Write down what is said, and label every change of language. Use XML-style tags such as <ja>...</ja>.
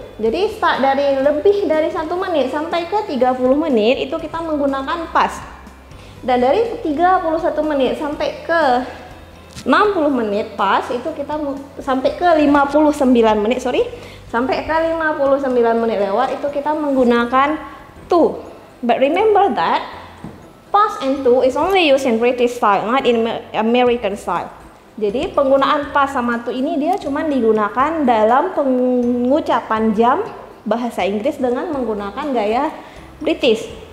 <id>Jadi start dari lebih dari 1 menit sampai ke 30 menit itu kita menggunakan past. Dan dari 31 menit sampai ke 60 menit pas itu kita sampai ke 59 menit, sampai ke 59 menit lewat itu kita menggunakan to.</id> <en>But remember that past and to is only used in British style, not in American style.</en> <id>Jadi penggunaan past sama to ini dia cuma digunakan dalam pengucapan jam bahasa Inggris dengan menggunakan gaya British.</id>